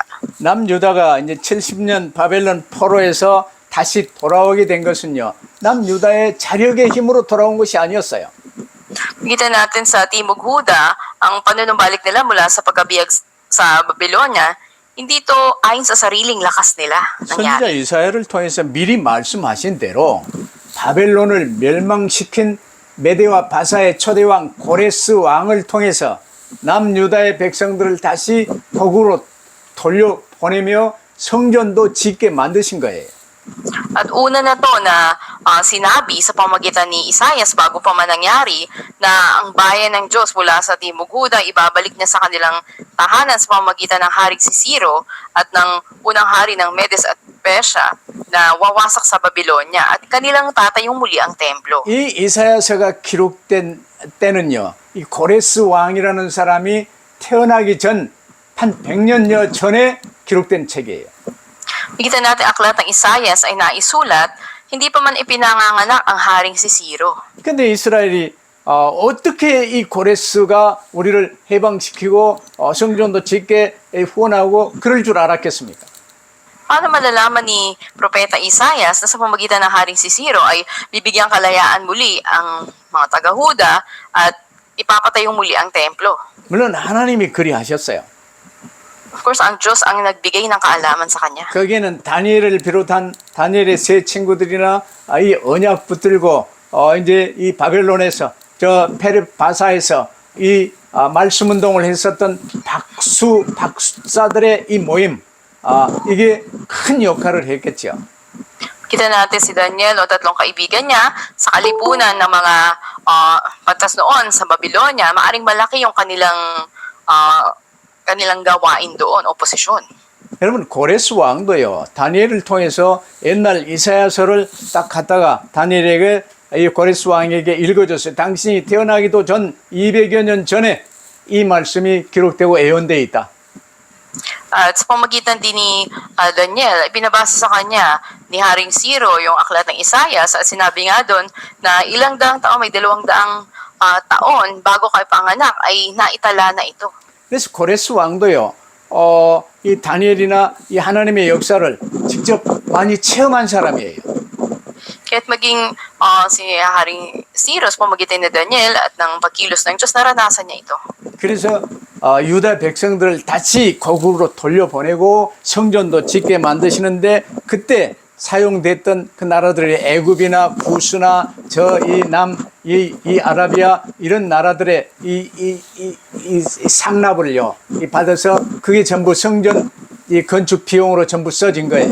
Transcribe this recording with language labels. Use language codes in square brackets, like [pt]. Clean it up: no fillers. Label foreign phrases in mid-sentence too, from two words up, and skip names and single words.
[ko] 남유다가 이제 70년 바벨론 포로에서 다시 돌아오게 된 것은요. 남유다의 자력의 힘으로 돌아온 것이 아니었어요. [tl] Kita natin sa Timog Huda, ang panunumbalik nila mula sa pagkabiyag sa Babylonia, hindi ito ayon sa sariling lakas nila [ko] 선지자 [tl] nangyari. [ko] 이사야를 통해서 미리 말씀하신 대로 바벨론을 멸망시킨 메대와 바사의 초대왕 고레스 왕을 통해서 남유다의 백성들을 다시 거국으로 돌려보내며 성전도 짓게 만드신 거예요. [tl] At una na to na sinabi sa pamagitan ni Isaias bago pa man nangyari na ang bayan ng Diyos mula sa Timog Huda ibabalik niya sa kanilang tahanan sa pamagitan ng haring si Ciro at ng unang hari ng Medes at Persia na wawasak sa Babylonia at kanilang tatayong muli ang templo. [ko] 이 이사야서가 기록된 때는요. 이 고레스 왕이라는 사람이 태어나기 전 한 100년여 전에 기록된 책이에요. [tl] Makita natin aklat ng Isaias ay naisulat, hindi pa man ipinanganganak ang haring si Ciro. [ko] 근데 이스라엘이 어떻게 이 고레스가 우리를 해방시키고 성전도 짓게 후원하고 그럴 줄 알았겠습니까? [tl] Paano malalaman ni Propeta Isaias na sa pamagitan ng haring si Ciro ay bibigyang kalayaan muli ang mga taga-Huda at ipapatayong muli ang templo? [ko] 물론 하나님이 그리하셨어요. [en] Of course, [tl] ang Diyos ang nagbigay ng kaalaman sa kanya. [ko] 거기에는 다니엘을 비롯한 다니엘의 세 친구들이나 이 언약 붙들고 이제 이 바벨론에서 저 바사에서 이 말씀 운동을 했었던 박사들의 이 모임 이게 큰 역할을 했겠죠. [tl] Kita natin si Daniel o tatlong kaibigan niya sa kalipunan ng mga patas noon sa Babylonia, maaring malaki yung kanilang gawain doon, oposisyon. [ko] 여러분 고레스 왕도요 다니엘을 통해서 옛날 이사야서를 딱 갖다가 다니엘에게 이 고레스 왕에게 읽어줬어요. 당신이 태어나기도 전 200여 년 전에 이 말씀이 기록되고 예언되어 있다. [tl] At sa pamagitan din ni Daniel, pinabasa sa kanya ni Haring Ciro yung aklat ng Isaias at sinabi nga doon na ilang daang taon, may 200 taon bago kayo panganak ay naitala na ito. [ko] 그래서 고레스 왕도요, 이 다니엘이나 이 하나님의 역사를 직접 많이 체험한 사람이에요. [tl] Kaya't maging si Haring Ciro sa pamagitan ni Daniel at ng pagkilos ng Diyos, naranasan niya ito. [ko] 그래서 유다 백성들을 다시 거국으로 돌려보내고 성전도 짓게 만드시는데 그때 사용됐던 그 나라들의 애굽이나 구스나 이 아라비아 이런 나라들의 이 상납을요 받아서 그게 전부 성전 이 건축 비용으로 전부 써진 거예요.